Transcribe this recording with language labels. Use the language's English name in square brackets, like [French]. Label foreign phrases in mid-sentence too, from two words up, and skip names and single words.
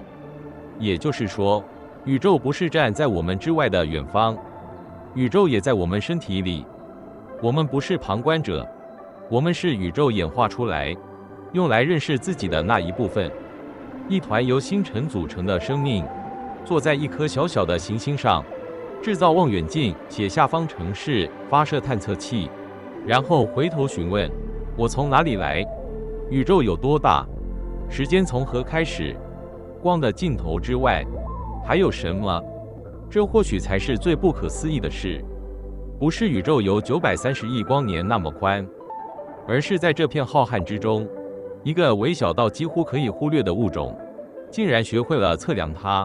[Chinese] 也就是說，宇宙不是站在我們之外的遠方，宇宙也在我們身體裡。我們不是旁觀者，我們是宇宙演化出來，用來認識自己的那一部分。一團由星辰組成的生命，坐在一顆小小的行星上，製造望遠鏡，寫下方程式，發射探測器，然後回頭詢問：我從哪裡來？宇宙有多大？時間從何開始？光的盡頭之外，還有什麼？這或許才是最不可思議的事。不是宇宙有930億光年那麼寬，而是在這片浩瀚之中，一個微小到幾乎可以忽略的物種，竟然學會了測量它。